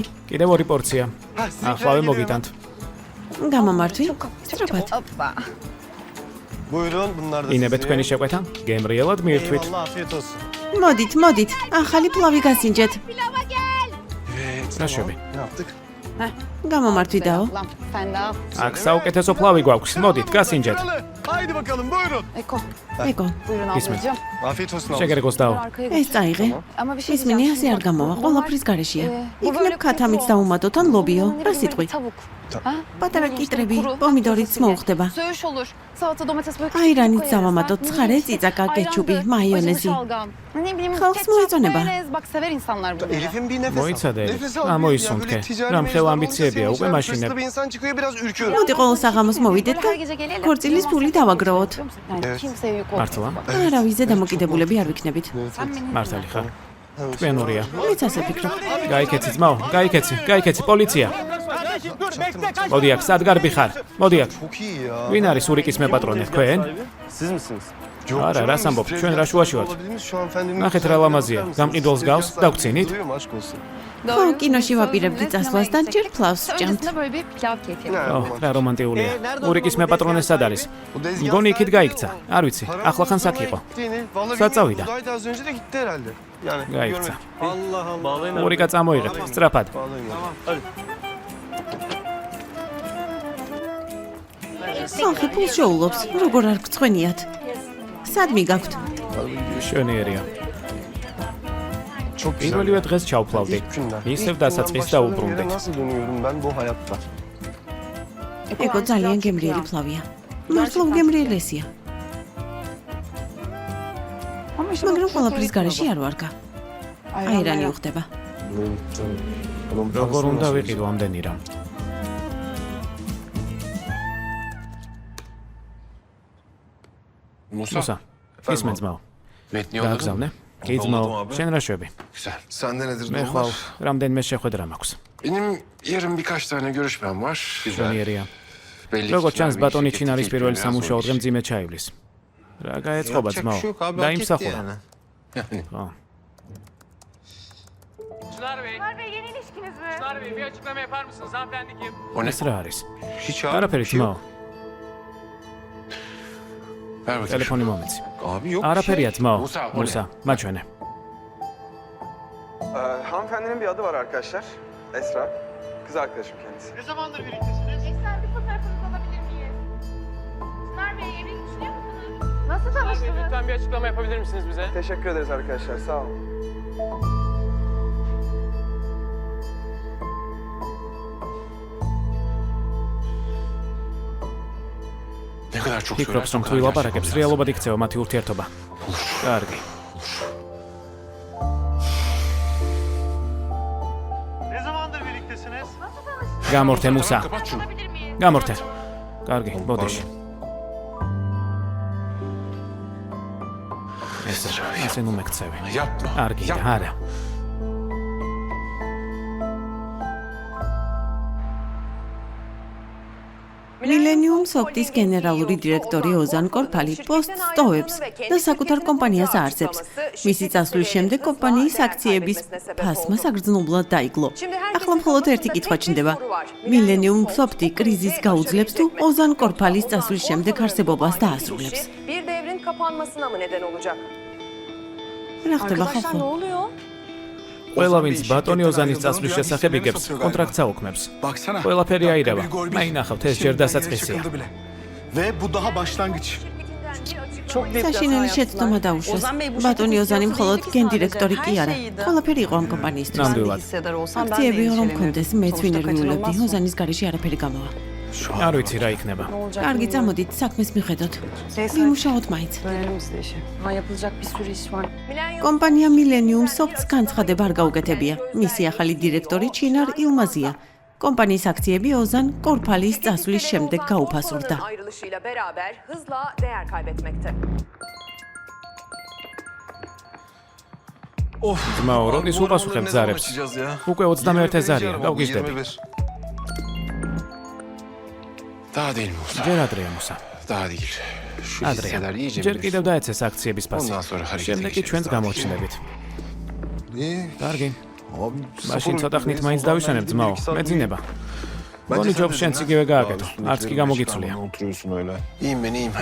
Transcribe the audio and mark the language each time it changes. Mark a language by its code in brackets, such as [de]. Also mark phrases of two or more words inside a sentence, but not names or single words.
[ka] კიდევ ორი პორცია. ახლავე მოგიტანთ. გამომართვი. სწრაფად. [tr] Buyurun bunlar da [ka] ინებეთ თქვენი შეკვეთა? გემრიელად მიირთვით. [tr] Eyvallah, afiyet olsun. [ka] მოდით. ახალი ფლავი გასინჯეთ. რა შვები? [tr] Ne yaptık? [ka] გამომართვი დაო. [tr] Sen de al. [ka] აქ საუკეთესო ფლავი გვაქვს. მოდით, გასინჯეთ. [tr] Haydi bakalım buyurun. Eko. [ka] ეკო, [tr] Buyurun İsmet. ablacığım. Afiyet olsun abla. [ka] შეგერგოს დაო. [tr] Arkaya [ka] ეს წაიღე. [tr] Ama bir şey [ka] ის მინი ასე არ გამოვა, ყველაფრის გარეშეა. იქნებ ქათამიც დაუმატოთ ან ლობიო. რა სიტყვი? [tr] Tavuk. [ka] პატარა კიტრები, პომიდორიც მოუხდება. [tr] Söğüş olur. Salata, domates böyle. [ka] აირანიც დავამატოთ, ცხარე, წიწაკა, კეჩუპი, მაიონეზი. [tr] Ne bileyim. [ka] Xalqs [tr] ketçap, [ka] მოეწონება. [tr] mayonez, Bak sever insanlar bunu. Elif'in bir nefes al. [ka] მოიცადე. [tr] Nefes al. [ka] ამოისუნთქე. [tr] Böyle [ka] რამ [tr] ticari [ka] ხელ [tr] mevzular [ka] ამბიციებია, [tr] olunca [ka] უკვე [tr] insan [ka] მაშინებ. [tr] hırslı bir insan çıkıyor biraz ürküyor. [ka] მოდი ყოველ საღამოს mოვიდეთ და [tr] Her gece gelelim. [ka] ქორწილის ფული დავაგროვოთ. [tr] Yani Evet. kimseye yük olmasın. [ka] მართლა? არავის ზედამოკიდებულები არ ვიქნებით. მართალი ხარ. თქვენ ორია. მეც ასე ვფიქრობ. გაიქეცი ძმაო, გაიქეცი, პოლიცია. მოდი აქ, სად გარბი ხარ? მოდი აქ. [tr] Çok iyi ya. [ka] ვინ არის ურიკის მეპატრონე, თქვენ? [tr] Siz misiniz? [ka] არა, რას ამბობ, ჩვენ რა შუაში ვართ? [tr] Olabilir şu hanımefendinin... [ka] ნახეთ რა ლამაზია, გამყიდველს გავს, დაგვრცინით? [tr] Duyuyorum aşk olsun. [ka] ხო, კინოში ვაპირებდი წასვლას და ჯერ ფლავს ვჭამთ. [tr] Öncesinde böyle bir pilav keyfi. Ne [ka] ო, [tr] romantik. [ka] რა რომანტიულია. ურიკის მეპატრონე სად არის? [tr] O dezgah [ka] მგონი იქით [tr] nerede? [ka] გაიქცა. არ ვიცი, ახლახან აქ იყო. [tr] Gittiğini, vallahi Saat bilmiyorum. zavida. Buradaydı az önce de gitti herhalde. Yani [ka] გაიქცა. [tr] Allah Allah. Bağlayın abi. [ka] ურიკა წამოიღეთ, სწრაფად. [tr] Bağlayın abi. [ka] ხალხი ფულს შეულობს, როგორ არ გწვენიათ. სად მიგაქვთ? შვენიერია. [tr] Çok güzel. [ka] პირველივე დღეს ჩავფლავდი. [tr] İlk günden. [ka] ისევ [tr] İlk [ka] დასაწყისს [tr] günden başladığım [ka] დაუბრუნდით. [tr] yere nasıl dönüyorum ben bu hayatta? [ka] ეკო ძალიან გემრიელი ფლავია. მართლა უგემრიელესია. მაგრამ ყველაფრის გარეშე არ ვარგა. აირანი უხდება. როგორ უნდა ვიყიდო ამდენი რამ? მუსა, ისმენ ძმაო. გააგზავნე? კი ძმაო, შენ რა შვები? [tr] Güzel. Sende nedir [ka] მე [tr] durumlar? [ka] ხვალ რამდენიმე შეხვედრა მაქვს. [tr] Benim yarın birkaç tane görüşmem var. [ka] შვენიერია. [tr] Belli [ka] როგორ [tr] ki [ka] ჩანს [tr] yani [ka] ბატონი [tr] şirketi [ka] ჩინარის პირველი [tr] keyifli [ka] სამუშაო [tr] biraz [ka] დღე მძიმე ჩაივლის. რა გაეწყობა ძმაო? დაიმსახურა. [tr] Yani. [ka] ხო. [tr] Çınar Bey yeni ilişkiniz mi? Çınar Bey bir açıklama yapar mısınız? Hanımefendi kim? O ne? [ka] ეს რა არის? [tr] Hiç [ka] არაფერი ძმაო. [tr] Ver bakayım. [ka] ტელეფონი მომეცი. [tr] Abi yok. [ka] არაფერია ძმაო. [tr] Musa, o ne? [ka] მუსა, მაჩვენე. [tr] Hanımefendinin bir adı var arkadaşlar. Esra. Kız arkadaşım kendisi. Ne zamandır birliktesiniz? Eksen bir fotoğrafınızı alabilir miyiz? Çınar Bey evlilik düşünüyor musunuz? Nasıl Çınar Bey tanıştınız? lütfen bir açıklama yapabilir misiniz bize? Teşekkür ederiz arkadaşlar. Sağ olun. Ne kadar çok [ka] ფიქრობს, [tr] söylersen [ka] რომ [tr] o [ka] თუ [tr] kadar [ka] ილაპარაკებს, [tr] gerçek [ka] რეალობად იქცევა მათი ურთიერთობა. კარგი. [tr] Ne zamandır birliktesiniz? [ka] გამორთე მუსა. [tr] Kapat şunu. Alabilir miyiz? [ka] გამორთე. კარგი, ბოდიში. ესე ნუ მეკცევი. [tr] Yapma. [ka] კარგი, [tr] Yapma. [ka] არა. მილენიუმ სოფტის გენერალური დირექტორი ოზან კორფალი პოსტს სტოვებს და საკუთარ კომპანიას აარსებს. მისი წასვლის შემდეგ კომპანიის აქციების ფასმა საგრძნობლად დაიგლო. ახლა მხოლოდ ერთი კითხვა ჩნდება. მილენიუმ სოფტი კრიზისს გაუძლებს თუ ოზან კორფალის წასვლის შემდეგ არსებობას დაასრულებს. [tr] Bir devrin kapanmasına mı neden olacak? [ka] რა ხდება [tr] Arkadaşlar ne [ka] ხალხო? [tr] oluyor? [ka] ყველა ვინც ბატონი ოზანის წასვლის შესახებ იგებს, კონტრაქტს აუქმებს. [tr] Baksana. [ka] ყველაფერი აირევა. მაინახავთ, ეს ჯერ დასაწყისია. [tr] Ve bu daha başlangıç. Çok büyük bir [ka] საშინელი [tr] hata [ka] შეცდომა [tr] yaptılar. [ka] დაუშვეს. [tr] Ozan Bey bu [ka] ბატონი [tr] şirketin [ka] ოზანი [tr] CEO'su [ka] მხოლოდ [tr] değil ki [ka] გენდირექტორი [tr] sadece. [ka] კი [tr] Her [ka] არა. [tr] şeydi. [ka] ყველაფერი იყო ამ კომპანიისთვის. ნამდვილად. [tr] Hissedar olsam ben de [ka] აქციები რომ [tr] endişelenirim. [ka] მქონდეს, მეც [tr] Sonuçta [ka] ვინერვიულებდი, [tr] kaçınılmaz. [ka] ოზანის გარეშე არაფერი გამოვა. არ ვიცი რა იქნება. კარგი, წამოდით, საქმეს მიხედოთ. ვიმუშაოთ მაინც. [tr] Daha yapılacak bir sürü iş var. [ka] კომპანია Millennium Soft განცხადება არ გაუკეთებია. მისი ახალი დირექტორი ჩინარ ილმაზია. კომპანიის აქციები ოზან კორფალის წასვლის შემდეგ გაუფასურდა. [tr] Ayrılışıyla beraber hızla değer kaybetmekte. [ka] ძმაო, როდის უპასუხებ ზარებს? უკვე 21,000-ია, გავგიჟდები. [tr] Daha değil Musa. [ka] ჯერ ადრეა მუსა. [tr] Daha değil. Şu [ka] ადრეა. [tr] hisseler iyice [ka] ჯერ [tr] bir [ka] კიდევ დაეცეს აქციების ფასი. [tr] Ondan sonra harekete [ka] შემდეგ კი [tr] geçeriz. [ka] ჩვენს გამოჩნდებით. კარგი. მაშინ ცოტა ხნით მაინც დავიშანებ ძმაო, მეძინება. გონი ჯობს შენც იგივე გააკეთო. არც კი გამოგიცვლია. [tr] İyiyim ben iyiyim.